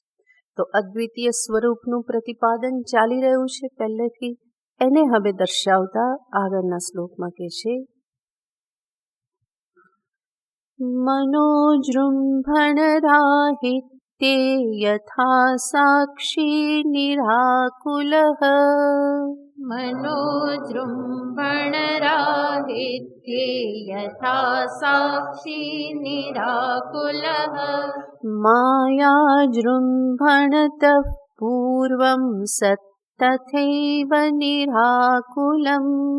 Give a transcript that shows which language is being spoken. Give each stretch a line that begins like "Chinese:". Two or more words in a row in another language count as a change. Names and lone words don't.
Gujarati: તો અદ્વિતીય સ્વરૂપનું પ્રતિપાદન ચાલી રહ્યું છે પહેલેથી, એને હવે દર્શાવતા આગળના શ્લોકમાં કહે છે,
Sanskrit: મનોજૃંભણરાહિત્યે યથા સાક્ષી નિરાકુલઃ. मनोजृम्भणराहित्ये यथा साक्षी निराकुलः मायाजृम्भणतः पूर्वं सत्तथैव निराकुलम्.